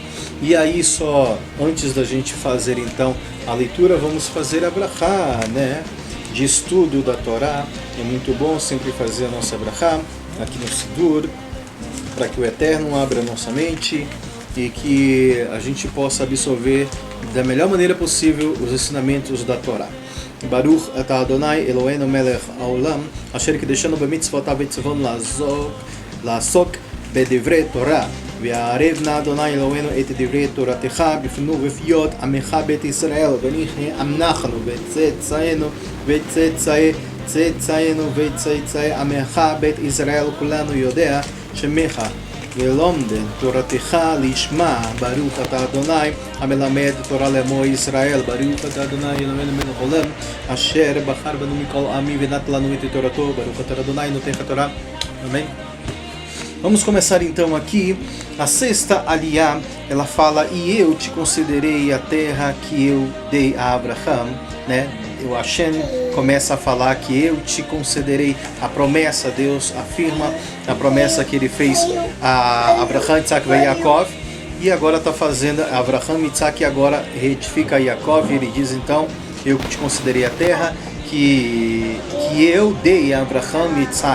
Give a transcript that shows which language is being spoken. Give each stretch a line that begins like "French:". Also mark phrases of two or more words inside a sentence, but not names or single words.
Portuguese: E aí, só antes da gente fazer então a leitura, vamos fazer a brachá, né, de estudo da Torá. É muito bom sempre fazer a nossa brachá aqui no Sidur, para que o Eterno abra a nossa mente e que a gente possa absorver da melhor maneira possível os ensinamentos da Torá.
Hebrew: ברוך אתה אדוני אלוהינו מלך העולם אשר קדשנו במצוותיו וציוונו לעסוק בדברי תורה ויערב נא אדוני אלוהינו את דברי תורתך בפנו ובפיות עמך בית ישראל ואנחנו וצאצאינו וצאצאי צאצאינו וצאצאי עמך בית ישראל כולנו יודע שמך ולומד תורתך לשמה ברוך אתה אדוני המלמד תורה לעמו ישראל ברוך אתה אדוני אלוהינו מלך העולם אשר בחר בנו מכל עמי ונתן לנו את תורתו ברוך אתה אדוני נותן התורה.
Portuguese: Amém? Vamos começar então aqui. A sexta Aliyah, ela fala: e eu te concederei a terra que eu dei a Abraham, né? O Hashem começa a falar que eu te concederei a promessa. Deus afirma a promessa que ele fez a Abraham, Isaac e Yaakov, e agora está fazendo a Abraham, Isaac, e agora retifica a Yaakov, e ele diz então: eu te concederei a terra que eu dei a Abraham e Isaac.